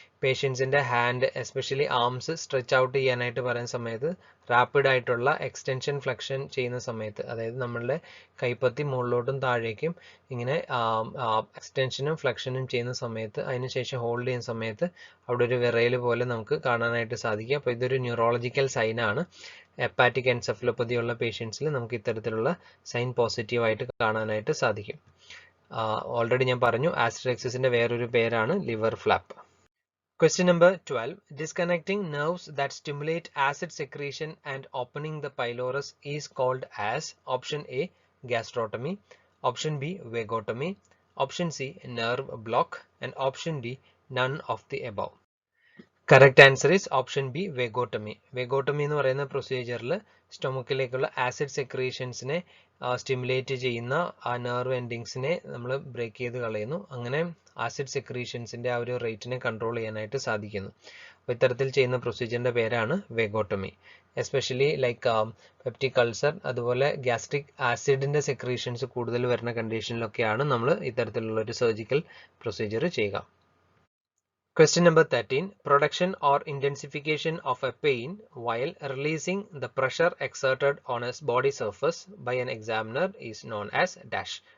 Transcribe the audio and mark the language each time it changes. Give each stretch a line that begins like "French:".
Malayalam: പേഷ്യൻസിന്റെ hand especially arms stretch out ചെയ്യാനായിട്ട് പറയുന്ന സമയത്ത് റാപ്പിഡ് ആയിട്ടുള്ള എക്സ്റ്റൻഷൻ ഫ്ലെക്ഷൻ ചെയ്യുന്ന സമയത്ത്, അതായത് നമ്മളുടെ കൈപ്പത്തി മുകളിലോട്ടും താഴേക്കും ഇങ്ങനെ എക്സ്റ്റൻഷനും ഫ്ലെക്ഷനും ചെയ്യുന്ന സമയത്ത് അതിനുശേഷം ഹോൾഡ് ചെയ്യുന്ന സമയത്ത് അവിടെ ഒരു വിറയൽ പോലെ നമുക്ക് കാണാനായിട്ട് സാധിക്കും. അപ്പോൾ ഇതൊരു ന്യൂറോളജിക്കൽ സൈൻ ആണ്. ഹെപ്പാറ്റിക് എൻസെഫലോപ്പതി ഉള്ള പേഷ്യൻസിൽ നമുക്ക് ഇത്തരത്തിലുള്ള സൈൻ പോസിറ്റീവായിട്ട് കാണാനായിട്ട് സാധിക്കും. ഓൾറെഡി ഞാൻ പറഞ്ഞു ആസ്റ്ററിക്സിന്റെ വേറൊരു പേരാണ് liver flap.
English: Question number 12. Disconnecting nerves that stimulate acid secretion and opening the pylorus is called as option A, gastrotomy, option B, vagotomy, option C, nerve block, and option D, none of the above. Correct answer is option B, vagotomy.
Malayalam: Vagotomy എന്ന് പറയുന്ന പ്രൊസീജിയറിൽ സ്റ്റൊമക്കിലേക്കുള്ള acid സെക്രീഷൻസിനെ stimulate ചെയ്യുന്ന ആ nerve എൻഡിങ്സിനെ നമ്മൾ break ചെയ്ത് കളയുന്നു. അങ്ങനെ acid സെക്രീഷൻസിന്റെ ആ ഒരു റേറ്റിനെ കൺട്രോൾ ചെയ്യാനായിട്ട് സാധിക്കുന്നു. അപ്പോൾ ഇത്തരത്തിൽ ചെയ്യുന്ന പ്രൊസീജിയറിന്റെ പേരാണ് വേഗോട്ടമി. എസ്പെഷ്യലി ലൈക്ക് പെപ്റ്റിക് അൾസർ, അതുപോലെ ഗ്യാസ്ട്രിക് ആസിഡിന്റെ സെക്രീഷൻസ് കൂടുതൽ വരുന്ന കണ്ടീഷനിലൊക്കെയാണ് നമ്മൾ ഇത്തരത്തിലുള്ള ഒരു സർജിക്കൽ പ്രൊസീജിയർ ചെയ്യുക.
English: Question number 13. Production or intensification of a pain while releasing the pressure exerted on a body surface by an examiner is known as dash.